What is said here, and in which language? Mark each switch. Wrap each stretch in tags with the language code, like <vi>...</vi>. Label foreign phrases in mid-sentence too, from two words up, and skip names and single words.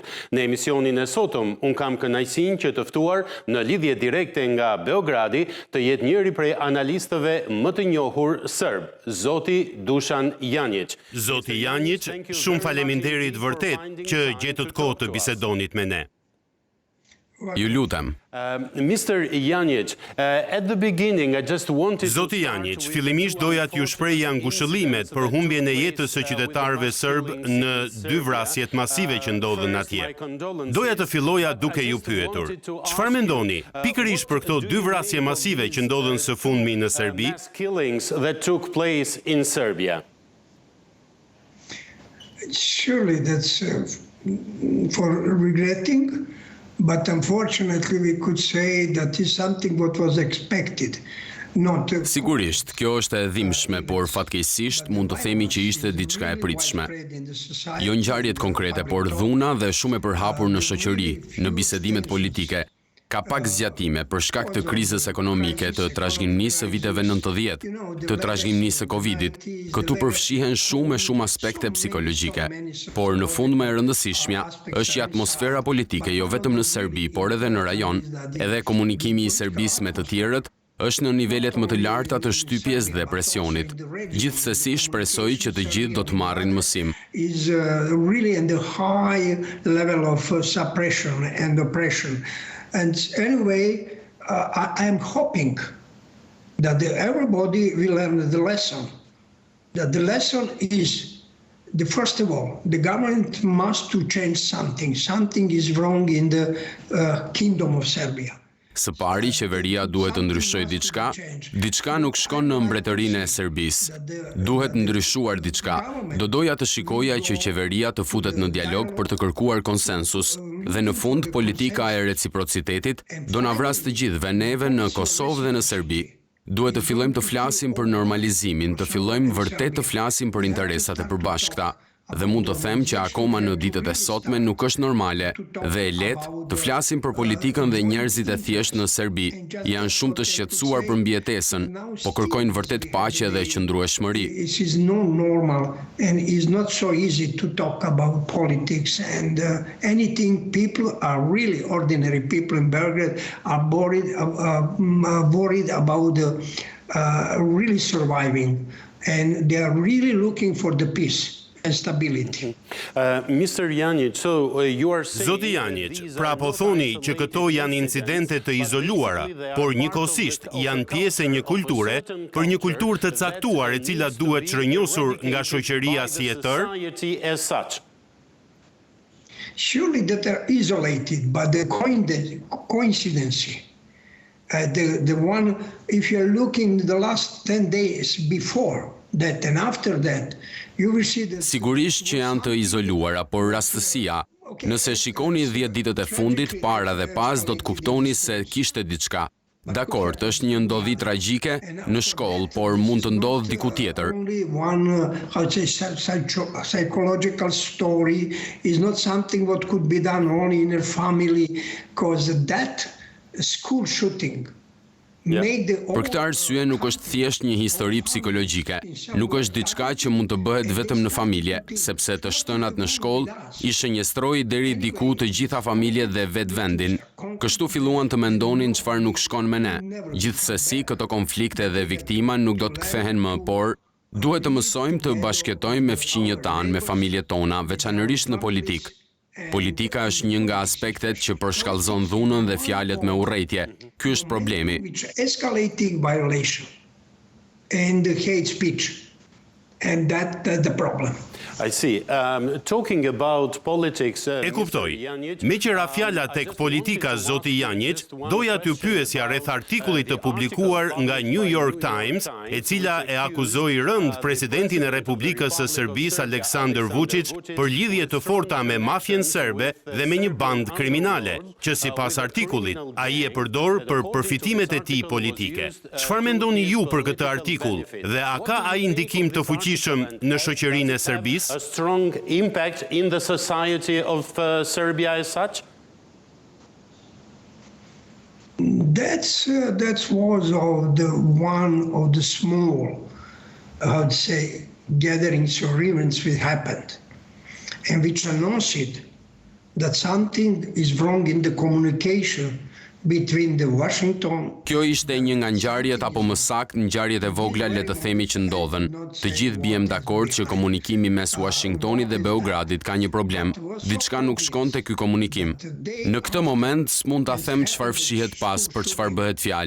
<sq>Në emisionin e sotëm un kam kënaqësinë që të ftuar në lidhje direkte nga Beogradi të jetë njëri prej analistëve më të njohur serb, zoti Dušan Janjić. Zoti Janjić, shumë faleminderit vërtet që gjetët kohë të bisedonit me ne. Ju lutem.</sq> <en>Mr. Janjić, at the beginning I just wanted</en> <sq>Zoti Janjić, fillimisht doja t'ju shprehja ngushëllimet për humbjen e jetës së qytetarëve serb në 2 vrasjet masive që ndodhen atje. Doja të filloja duke ju pyetur, çfarë mendoni pikërisht për këto 2 vrasje masive që ndodhen së fundmi në Serbi?</sq> <en>Killings that took place in Serbia. Surely that's for regretting. But unfortunately we could say that is something what was expected.</en> <sq>Sigurisht, kjo është e dhimbshme, por fatkeqësisht mund të themi që ishte diçka e pritshme. Jo ngjarjet konkrete, por dhuna dhe shumë e përhapur në shoqëri, në bisedimet politike. Ka pak zgjatime për shkak të krizës ekonomike, të trashëgimisë së viteve 90, të trashëgimisë së Covidit. Këtu përfshihen shumë aspekte psikologjike. Por në fund më e rëndësishmja është që atmosfera politike jo vetëm në Serbi, por edhe në rajon, edhe komunikimi i Serbisë me të tjerët është në nivelet më të larta të shtypjes dhe presionit. Gjithsesi shpresoj që të gjithë do të marrin mësim.</sq> <en>Is really in the high level of suppression and oppression. And anyway, I am hoping that everybody will learn the lesson. That the lesson is, first of all, the government must to change something. Something is wrong in the kingdom of Serbia.</en> <sq>Së pari, qeveria duhet të ndryshojë diçka. Diçka nuk shkon në mbretërinë e Serbisë. Duhet ndryshuar diçka. Do doja të shikoja që qeveria të futet në dialog për të kërkuar konsensus. Dhe në fund, politika e reciprocitetit do na vras të gjithëve neve në Kosovë dhe në Serbi. Duhet të fillojmë të flasim për normalizimin, të fillojmë vërtet të flasim për interesat e përbashkëta. Dhe mund të them që akoma në ditët e sotme nuk është normale dhe e lehtë të flasim për politikën dhe njerëzit e thjesht në Serbi janë shumë të shqetësuar për mbijetesën, po kërkojnë vërtet paqe dhe qëndrueshmëri.</sq> <en>It is not normal and is not so easy to talk about politics and anything. People are really ordinary people in Belgrade are worried about really surviving and they are really looking for the peace. Mr. Janjić, so you are saying...</en> <sq>Zoti Janjić, pra po thoni që këto janë incidente të izoluara, por njëkohësisht janë pjesë e një kulture, për një kulturë të caktuar e cila duhet çrënjosur nga shoqëria si e tërë?</sq> <en>Surely that are isolated by the coincidence. The one, if you're looking the last 10 days before that and after that, you will see that...</en> <sq>Sigurisht që janë të izoluara, por rastësia, nëse shikoni 10 ditët e fundit, para dhe pas, do të kuptoni se kishte diçka. Dakord, është një ndodhi tragjike në shkollë, por mund të ndodhë diku tjetër.</sq> <en>Only one, psychological story is not something what could be done only in a family, because that school shooting.</en> <sq>Për këtë arsye nuk është thjesht një histori psikologjike, nuk është diçka që mund të bëhet vetëm në familje, sepse të shtënat në shkollë I shënjestroi deri diku të gjitha familjet dhe vetë vendin. Kështu filluan të mendonin çfarë nuk shkon me ne. Gjithsesi, këto konflikte dhe viktima nuk do të kthehen më, por duhet të mësojmë të bashkëjetojmë me fëmijët tanë, me familjet tona, veçanërisht në politikë. Politika është një nga aspektet që përshkallëzon dhunën dhe fjalët me urrëtie. Ky është problemi.</sq> <en>Escalating violation and hate speech. And that's the problem. I see. Talking about politics,</en> <sq>E kuptoj. Me qëra fjala tek politika zoti Janjic, doja t'ju pyesja rreth artikullit të publikuar nga New York Times, e cila e akuzoi rënd presidentin e Republikës së Serbisë Aleksandar Vučić për lidhje të forta me mafjen serbe dhe me një band kriminale, që sipas artikullit ai e përdor për përfitimet e tij politike. Çfarë mendoni ju për këtë artikull dhe a ka ai ndikim të fuqishëm në shoqërinë e Serbisë?</sq> <en>a strong impact in the society of Serbia as such? That was one of the small, I'd say, gatherings or events which happened, and which announced that something is wrong in the communication between the Washington.</en> <sq>Kjo ishte një nga ngjarjet apo më saktë ngjarjet e vogla le të themi që ndodhen. Të gjithë biem dakord që komunikimi mes Washingtonit dhe Beogradit ka një problem. Diçka nuk shkon te ky komunikim. Në këtë moment s'mund ta them çfarë fshihet pas për çfarë bëhet fjalë.</sq>